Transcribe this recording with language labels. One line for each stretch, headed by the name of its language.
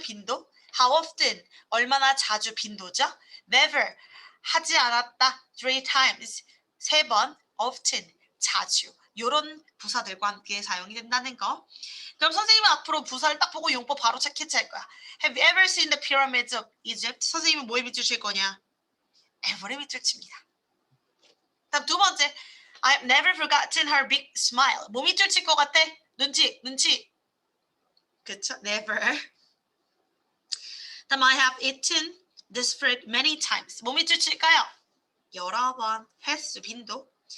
Korean: 빈도.
English: how often,
Korean: 얼마나 자주 빈도죠. never, 하지 않았다.
English: three times,
Korean: 세 번, often, 자주. 이런 부사들과 함께 사용이 된다는 거. 그럼 선생님은 앞으로 부사를 딱 보고 용법 바로 캐치할 거야.
English: Have you ever seen the pyramids of Egypt?
Korean: 선생님은 뭐에 밑줄 칠 거냐? ever에 밑줄 칩니다. 다음 두 번째,
English: I've never forgotten her big smile.
Korean: 뭐 밑줄 칠 것 같아? 눈치. 그쵸? Never.
English: 다음 I have eaten this fruit many times.
Korean: 뭐 밑줄 칠까요? 여러 번, 횟수, 빈도.